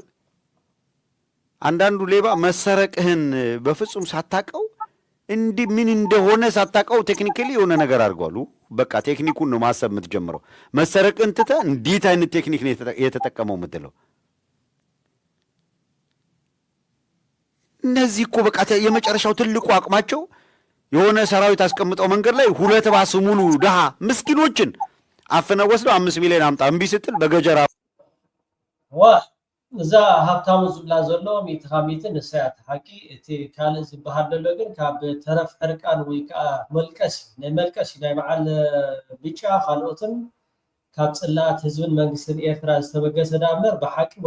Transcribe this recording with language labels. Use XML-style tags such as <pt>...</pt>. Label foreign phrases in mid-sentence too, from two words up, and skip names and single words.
<am>አንዳንዱ ሌባ መሰረቅህን በፍጹም ሳታቀው እንዲህ ምን እንደሆነ ሳታቀው ቴክኒካሊ የሆነ ነገር አድርጓሉ። በቃ ቴክኒኩን ነው ማሰብ የምትጀምረው። መሰረቅን ትተህ እንዴት አይነት ቴክኒክ ነው የተጠቀመው የምትለው። እነዚህ እኮ በቃ የመጨረሻው ትልቁ አቅማቸው የሆነ ሰራዊት አስቀምጠው መንገድ ላይ 2 ባስ ሙሉ ድሃ ምስኪኖችን አፍነው ወስደው 5 ሚሊዮን አምጣ እምቢ ስትል በገጀራ</am> <ti>እዛ ሃብታሙ ዝብላ ዘሎ ሚትኻሚትን ንሳያት ሓቂ እቲ ካልእ ዝበሃል ዘሎ ግን ካብ ተረፍ ዕርቃን ወይ ከዓ መልቀሲ ናይ በዓል ብጫ ካልኦትን ካብ ፅላእት ህዝብን መንግስትን ኤርትራ ዝተበገሰ ዳእምበር ብሓቂ ወይ</ti>